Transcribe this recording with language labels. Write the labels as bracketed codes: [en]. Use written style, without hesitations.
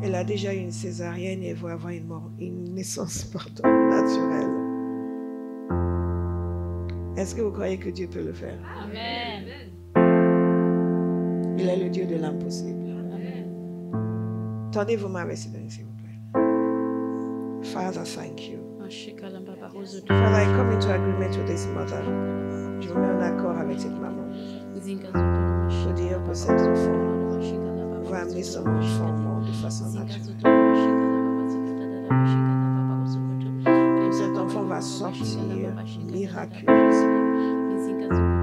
[fr] Elle a déjà eu une césarienne et elle va avoir une naissance naturelle. Est-ce que vous croyez que Dieu peut le faire? Amen. Il est le Dieu de l'impossible. Tendez vos mains, s'il vous plaît. [en] Father, thank you. Father, I come into agreement with this mother. [fr] Je me mets en accord avec cette maman. Je dis que cet enfant va amener son enfant au monde de façon naturelle. Que cet enfant va sortir miraculeusement.